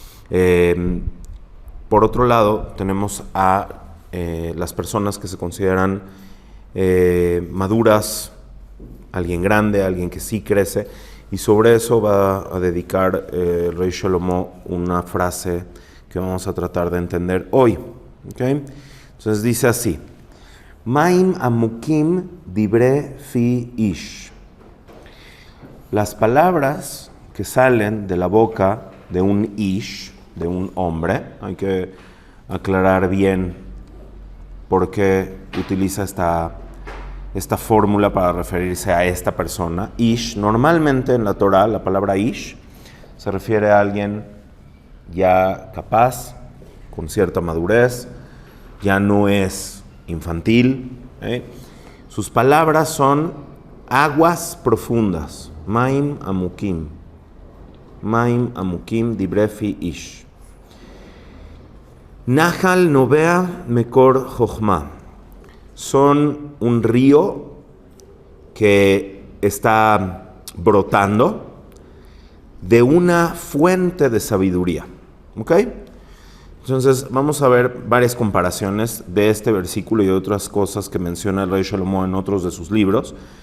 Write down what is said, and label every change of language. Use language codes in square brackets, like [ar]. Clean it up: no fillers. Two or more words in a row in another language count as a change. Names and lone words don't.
[es] Por otro lado, tenemos a las personas que se consideran maduras, alguien grande, alguien que sí crece, y sobre eso va a dedicar el Rey Shlomo una frase que vamos a tratar de entender hoy. ¿Okay? Entonces dice así: [he] מים עמוקים דברי פי איש. [es] Las palabras que salen de la boca de un ish, de un hombre, hay que aclarar bien por qué utiliza esta fórmula para referirse a esta persona. Ish, normalmente en la Torah, la palabra ish se refiere a alguien ya capaz, con cierta madurez, ya no es infantil. Sus palabras son aguas profundas. [he] מים עמוקים. מים עמוקים דברי פי איש. נחל נובע מקור חכמה. [es] Son un río que está brotando de una fuente de sabiduría. ¿Ok? Entonces vamos a ver varias comparaciones de este versículo y de otras cosas que menciona el Rey Shlomo en otros de sus libros.